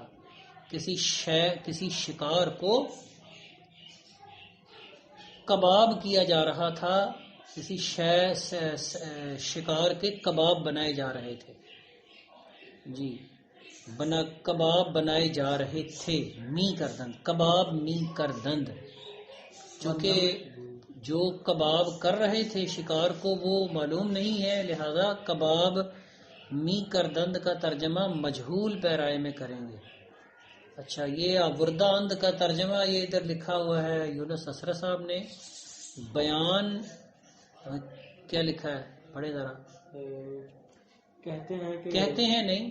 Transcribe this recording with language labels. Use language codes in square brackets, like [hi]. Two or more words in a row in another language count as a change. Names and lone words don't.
[ur] کسی شکار کو کباب کیا جا رہا تھا، کسی شکار کے کباب بنائے جا رہے تھے. جی کباب بنائے جا رہے تھے. [fa] می کردند، کباب می کردند، [ur] چونکہ جو کباب کر رہے تھے شکار کو وہ معلوم نہیں ہے، لہذا [fa] کباب می کردند [ur] کا ترجمہ مجہول پیرائے میں کریں گے. اچھا، یہ [fa] ابوردہ اند [ur] کا ترجمہ یہ ادھر لکھا ہوا ہے یونس اسرا صاحب نے. بیان کیا لکھا ہے؟ پڑھے ذرا. کہتے ہیں نہیں